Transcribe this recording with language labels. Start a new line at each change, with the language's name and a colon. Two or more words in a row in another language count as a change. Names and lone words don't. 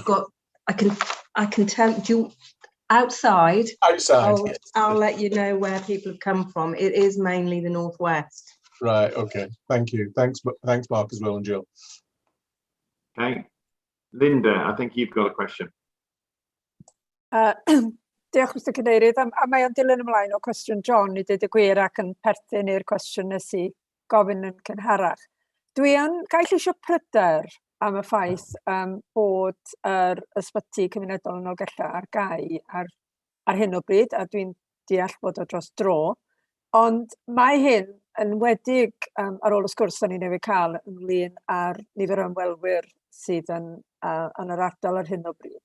English: I can tell you outside. Yes. I'll let you know where people have come from. It is mainly the northwest. Right. Okay. Thank you. Thanks, Mark, as well, and Jill. Okay, Linda, I think you've got a question.
Welsh: Diolch, Mr Cadeirydd. A mae o'n dilyn ymlaen o cwestiwn John i dweud y gwir ac yn perthyn i'r cwestiwn nes I gofyn yn cynharach. Dwi yn gael eisiau pryder am y ffaith bod yr ysbyty cymunedol yn Nolgella ar gau ar hyn o bryd, a dwi'n deall bod o dros dro, ond mae hyn yn wedig ar ôl y sgwrs da ni newydd cael ynglyn â'r nifer o ymwelwyr sydd yn yr ardal ar hyn o bryd.